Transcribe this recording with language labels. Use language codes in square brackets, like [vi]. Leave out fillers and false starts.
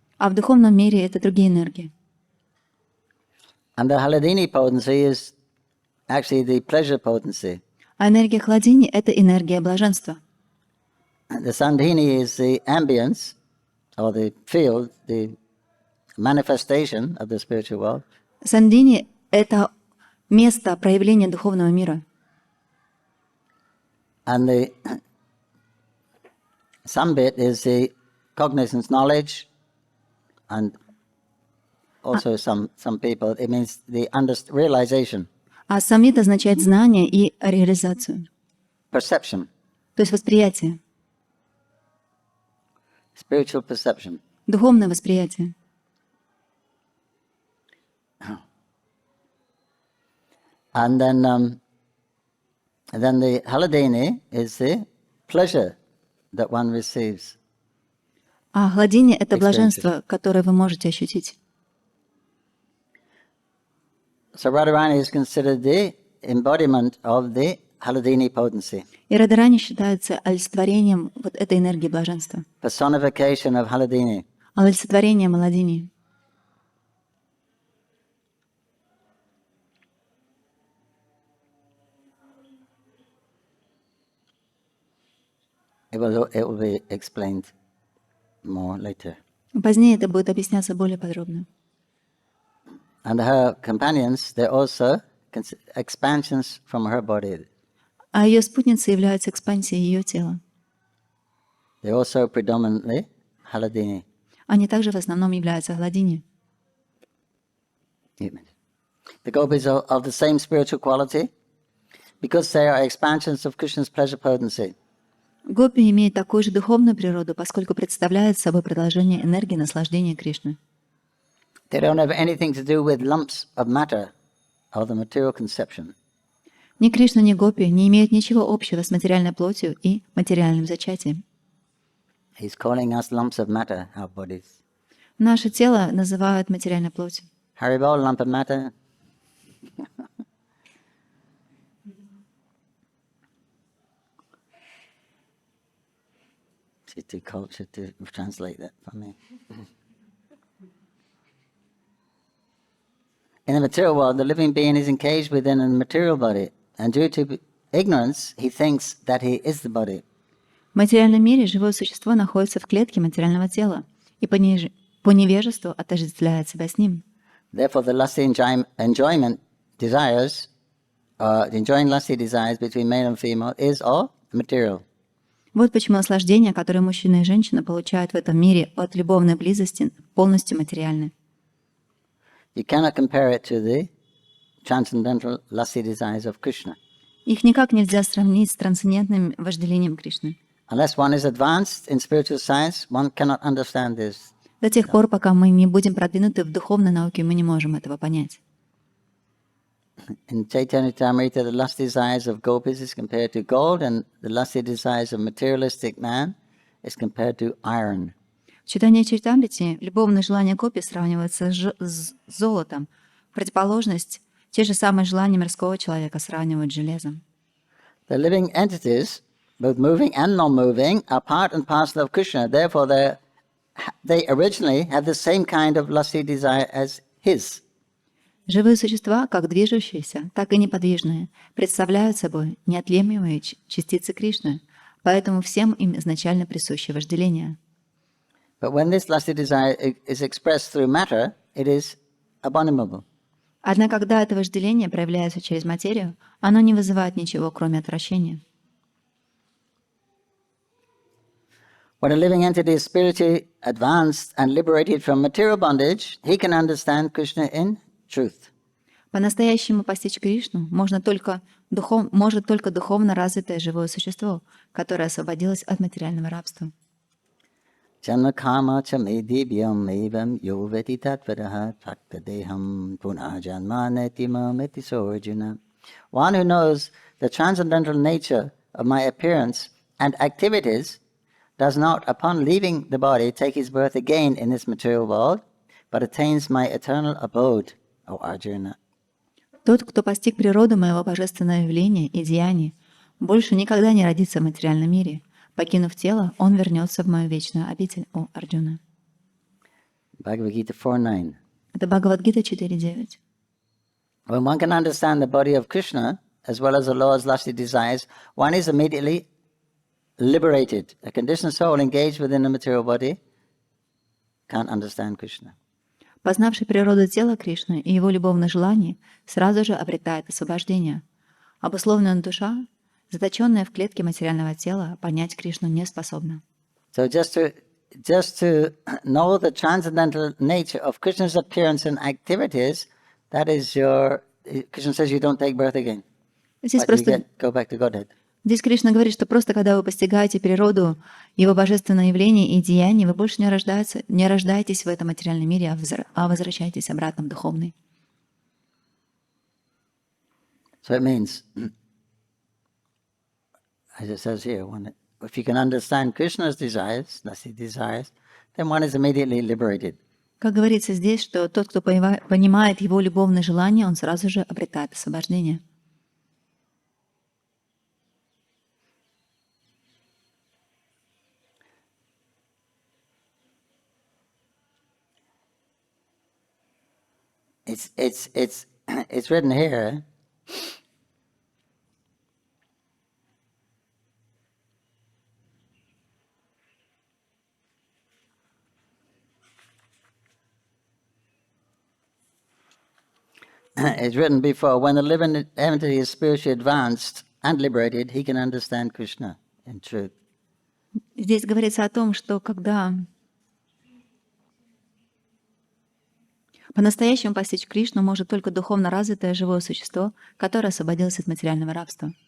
[ru] А в духовном мире это другие энергии. [en] And the Hladini potency is actually the pleasure potency. [ru] А энергия Хладини — это энергия блаженства. [en] The Sandhini is the ambience, or the field, the manifestation of the spiritual world. [ru] Сандини — это место проявления духовного мира. [en] And the Sambit is the cognizance, knowledge, and also some people, it means the realization. [ru] А Самвит означает знание и реализацию. [en] Perception. [ru] То есть восприятие. [en] Spiritual perception. [ru] Духовное восприятие. [en] And then the Hladini is the pleasure that one receives. [ru] А Хладини — это блаженство, которое вы можете ощутить. [en] So Radharani is considered the embodiment of the Hladini potency. [ru] И Радарани считается олицетворением вот этой энергии блаженства. [en] Personification of Hladini. [ru] Олицетворением Хладини. [en] It will be explained more later. [ru] Позднее это будет объясняться более подробно. [en] And her companions, they're also expansions from her body. [ru] А ее спутницы являются экспансией ее тела. [en] They're also predominantly Hladini. [ru] Они также в основном являются Хладини. [en] The gopis are of the same spiritual quality because they are expansions of Krishna's pleasure potency. [ru] Гопи имеют такую же духовную природу, поскольку представляют собой продолжение энергии наслаждения Кришны. [en] They don't have anything to do with lumps of matter or the material conception. [ru] Ни Кришна, ни Гопи не имеют ничего общего с материальной плотью и материальным зачатием. [en] He's calling us lumps of matter, our bodies. [ru] Наше тело называют материальной плотью. [en] Haribol, lump of matter. It's too culture to translate that for me. In the material world, the living being is encaged within a material body, and due to ignorance, he thinks that he is the body. [ru] В материальном мире живое существо находится в клетке материального тела и по невежеству отождествляет себя с ним. [en] Therefore, the lusty enjoyment desires, enjoying lusty desires between male and female, is all material. [ru] Вот почему наслаждение, которое мужчина и женщина получают в этом мире от любовной близости, полностью материальны. [en] You cannot compare it to the transcendental lusty desires of Krishna. [ru] Их никак нельзя сравнить с трансцендентным вожделением Кришны. [en] Unless one is advanced in spiritual science, one cannot understand this. [ru] До тех пор, пока мы не будем продвинуты в духовной науке, мы не можем этого понять. [en] In Caitanya-charitamrita, the lusty desires of gopis is compared to gold, and the lusty desires of materialistic man is compared to iron. [ru] В Читанья-чаритамрите любовные желания Гопи сравниваются с золотом. В противоположность, те же самые желания мирского человека сравнивают с железом. [en] The living entities, both moving and non-moving, are part and parcel of Krishna. Therefore, they originally had the same kind of lusty desire as his. [ru] Живые существа, как движущиеся, так и неподвижные, представляют собой неотъемлемые частицы Кришны, поэтому всем им изначально присуще вожделение. [en] But when this lusty desire is expressed through matter, it is abominable. [ru] Однако, когда это вожделение проявляется через материю, оно не вызывает ничего, кроме отвращения. [en] When a living entity is spiritually advanced and liberated from material bondage, he can understand Krishna in truth. [ru] По-настоящему постичь Кришну может только духовно развитое живое существо, которое освободилось от материального рабства. [sa] Janma kama cha medibhyam evam yoveti tatvadaha taktadeham punah janmaneti meti sorjuna. [en] One who knows the transcendental nature of my appearance and activities does not, upon leaving the body, take his birth again in this material world, but attains my eternal abode, O Arjuna. [ru] Тот, кто постиг природу моего божественного явления и деяний, больше никогда не родится в материальном мире. Покинув тело, он вернется в мою вечную обитель, о Арджуна. [en] Bhagavad Gita 4.9. [ru] Это Бхагавад-гита 4.9. [en] When one can understand the body of Krishna, as well as the Lord's lusty desires, one is immediately liberated. A conditioned soul engaged within the material body can't understand Krishna. [ru] Познавший природу тела Кришны и его любовных желаний, сразу же обретает освобождение. Обусловленная душа, заточенная в клетке материального тела, понять Кришну не способна. [en] So just to know the transcendental nature of Krishna's appearance and activities, that is your... Krishna says you don't take birth again, [ru] Здесь [en] but you [ru] просто [en] go back to Godhead. [ru] Здесь Кришна говорит, что просто когда вы постигаете природу Его божественного явления и деяний, вы больше не рождаетесь в этом материальном мире, а возвращаетесь обратно в духовный. [en] So it means, as it says here, if you can understand Krishna's desires, that's his desires, then one is immediately liberated. [ru] Как говорится здесь, что тот, кто понимает Его любовные желания, он сразу же обретает освобождение. [en] It's written here. It's written before, when the living entity is spiritually advanced and liberated, he can understand Krishna in truth. [ru] Здесь говорится о том, что когда по-настоящему постичь Кришну может только духовно развитое живое существо, которое освободилось от материального рабства.